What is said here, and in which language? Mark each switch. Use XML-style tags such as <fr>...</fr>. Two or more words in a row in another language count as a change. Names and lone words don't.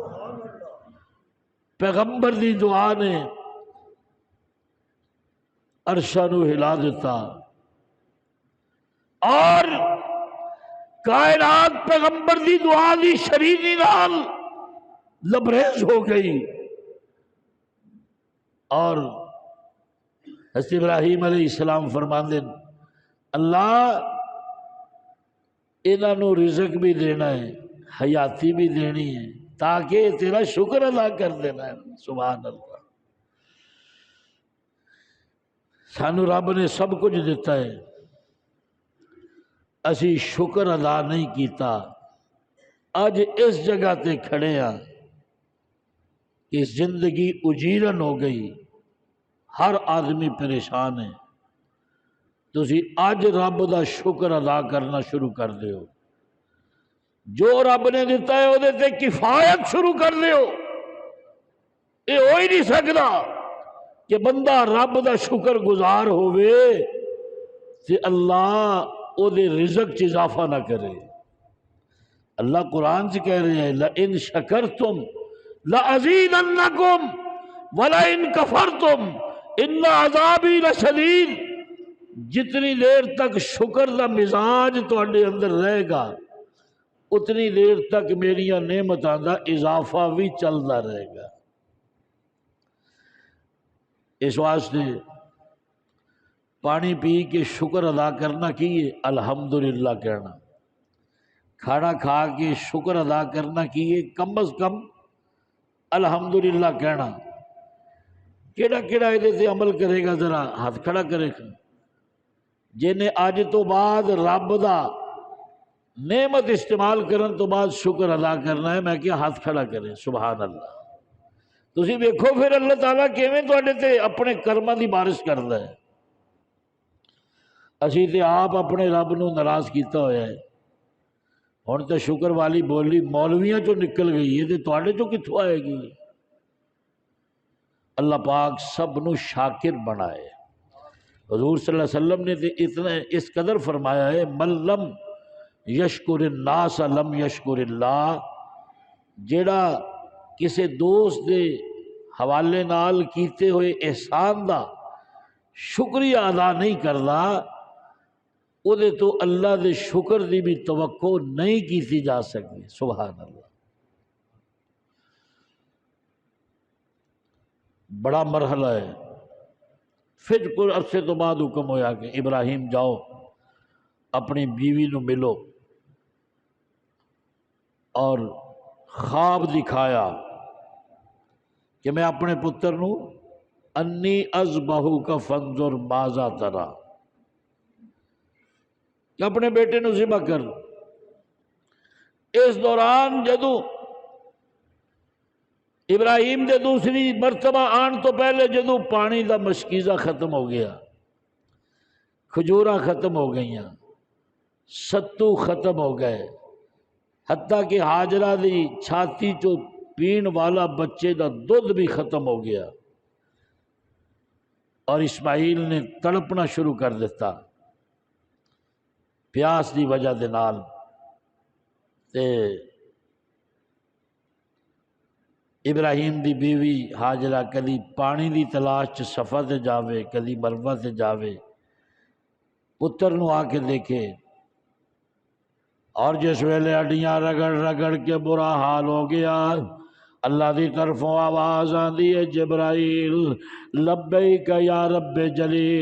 <pa>پیغمبر دی دعا نے عرشہ نو ہلا دیتا اور کائنات پیغمبر دی دعا دی شریری نال لبریز ہو گئی، اور حضرت ابراہیم</pa> <ar>علیہ السلام</ar> <pa>فرماندے اللہ انہاں نو رزق بھی دینا ہے، حیاتی بھی دینی ہے تاکہ تیرا شکر ادا کر دینا ہے۔ سبحان اللہ، سانو رب نے سب کچھ دیتا ہے، اسی شکر ادا نہیں کیتا، اج اس جگہ تے کھڑے ہاں کہ زندگی اجیرن ہو گئی، ہر آدمی پریشان ہے، تسی اج رب دا شکر ادا کرنا شروع کر دیو، جو رب نے دیتا ہے وہ تے کفایت شروع کر دیو۔</pa> <ur>یہ ہو ہی نہیں سکتا کہ بندہ</ur> <pa>رب دا شکر گزار ہوئے تے اللہ او دے رزق چ اضافہ نہ کرے۔</pa> <ur>اللہ قرآن سے کہہ رہے ہیں</ur> <ar>لَإِن شَكَرْتُمْ لَأَزِيدَنَّكُمْ وَلَئِن كَفَرْتُمْ إِنَّ عَذَابِي لَشَدِيدٌ۔</ar> <pa>جتنی دیر تک شکر دا مزاج تواڈے اندر رہے گا اتنی دیر تک میریاں نعمتاں دا اضافہ بھی چلتا رہے گا۔ اس واسطے پانی پی کے شکر ادا کرنا کیے الحمدللہ کہنا، کھانا کھا کے شکر ادا کرنا کیے کم از کم الحمدللہ کہنا۔ کیڑا کیڑا یہ عمل کرے گا ذرا ہاتھ کھڑا کرے گا، جنہیں اج تو بعد رب دا نعمت استعمال کرن تو بعد شکر ادا کرنا ہے، میں کیا ہاتھ کھڑا کریں سبحان اللہ۔ تسی ویکھو پھر اللہ تعالیٰ کیویں تواڈے تے اپنے کرਮਾਂ دی بارش کردا ہے۔ اسی تے آپ اپنے رب نو ناراض کیتا ہویا ہے، ہن تے شکر والی بولی مولویاں چوں نکل گئی ہے تے تواڈے چوں کتھوں آئے گی؟ اللہ پاک سب نو شاکر بنائے۔ حضور</pa> <ar>صلی اللہ علیہ وسلم</ar> <pa>نے تے اتنا اس قدر فرمایا ہے</pa> <ar>من لم یشکر الناس لم یشکر اللہ،</ar> <pa>جیڑا کسے دوست دے حوالے نال کیتے ہوئے احسان دا شکریہ ادا نہیں کردا او دے تو اللہ دے شکر دی بھی توقع نہیں کیتی جا سکتی سبحان اللہ۔ بڑا مرحلہ ہے۔ پھر کچھ عرصے تو بعد حکم ہویا کہ ابراہیم جاؤ اپنی بیوی نو ملو، اور خواب دکھایا کہ میں اپنے پتر نو</pa> <ar>انی اذبحک فانظر ماذا تری،</ar> <pa>کہ اپنے بیٹے نو ذبح کر۔ اس دوران جدو ابراہیم دے دوسری مرتبہ آن تو پہلے جدو پانی دا مشکیزہ ختم ہو گیا، کھجوراں ختم ہو گئیاں، ستو ختم ہو گئے، حتیٰ کہ ہاجرہ دی چھاتی چو پین والا بچے دا دودھ بھی ختم ہو گیا، اور اسماعیل نے تڑپنا شروع کر دیتا پیاس دی وجہ دے نال۔ تے ابراہیم دی بیوی ہاجرہ کدی پانی دی تلاش چ صفا تے جاوے کدی مروہ تے جاوے، پتر نو آ کے دیکھے، اور جس ویلے ہڈیاں رگڑ رگڑ کے برا حال ہو گیا، اللہ دی طرفوں آواز آندی ہے جبرائیل</pa> <ar>لبیک یا رب جلیل۔</ar>